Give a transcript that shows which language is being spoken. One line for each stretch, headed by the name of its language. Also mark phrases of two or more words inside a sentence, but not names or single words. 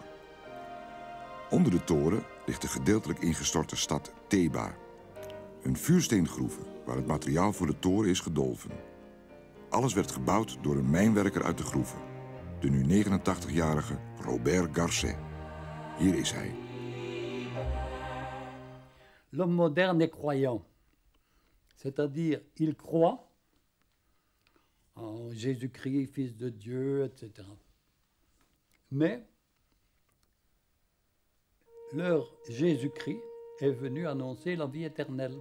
Dutch: Onder de toren ligt de gedeeltelijk ingestorte stad Theba, een vuursteengroeve waar het materiaal voor de toren is gedolven. Alles werd gebouwd door een mijnwerker uit de groeve, de nu 89-jarige Robert Garcet. Hier is hij.
French: L'homme moderne est croyant, c'est-à-dire il croit en Jésus-Christ, Fils de Dieu, etc. Mais leur Jésus-Christ est venu annoncer la vie éternelle.